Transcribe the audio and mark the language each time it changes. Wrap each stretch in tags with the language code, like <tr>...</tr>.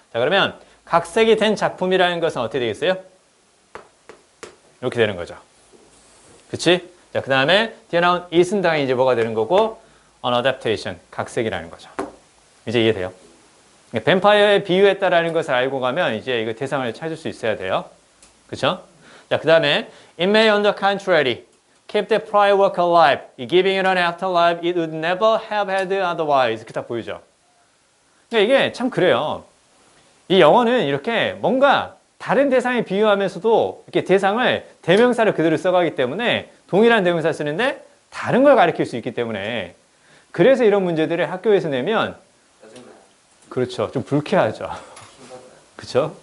<ko>자, 그러면 각색이 된 작품이라는 것은 어떻게 되겠어요? 이렇게 되는 거죠. 그치? 자, 그 다음에 뒤에 나온 is은 당연히 이제 뭐가 되는 거고, an adaptation, 각색이라는 거죠. 이제 이해돼요? 뱀파이어에 비유했다라는 것을 알고 가면 이제 이거 대상을 찾을 수 있어야 돼요. 그쵸? 자, 그 다음에</ko> <en>it may on the contrary keep the prior work alive, giving it an afterlife it would never have had otherwise.</en> <ko>이렇게 딱 보이죠? 그러니까 이게 참 그래요. 이 영어는 이렇게 뭔가 다른 대상에 비유하면서도 이렇게 대상을 대명사를 그대로 써가기 때문에 동일한 대명사 쓰는데 다른 걸 가리킬 수 있기 때문에 그래서 이런 문제들을 학교에서 내면 그렇죠. 좀 불쾌하죠. 그렇죠?</ko>